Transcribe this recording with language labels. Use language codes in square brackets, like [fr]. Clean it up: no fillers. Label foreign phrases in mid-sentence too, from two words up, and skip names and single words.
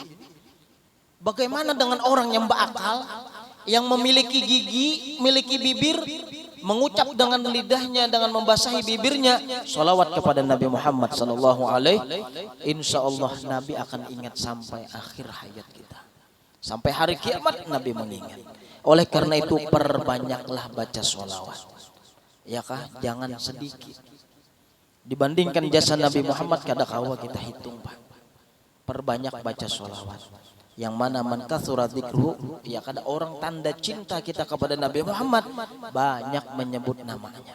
[id] Bagaimana dengan orang yang berakal, yang memiliki gigi, memiliki bibir, mengucap dengan lidahnya, dengan membasahi bibirnya, sholawat kepada Nabi Muhammad [ar] صلى الله عليه. إن شاء الله [id] Nabi akan ingat sampai akhir hayat kita. Sampai hari kiamat Nabi mengingat. Oleh karena itu perbanyaklah baca sholawat. Ya kah? Jangan sedikit. Dibandingkan jasa Nabi Muhammad kada kawa kita hitung Pak. Perbanyak baca sholawat. Yang mana [ar] من كثر ذكره, [id] ya kada orang tanda cinta kita kepada Nabi Muhammad banyak menyebut namanya.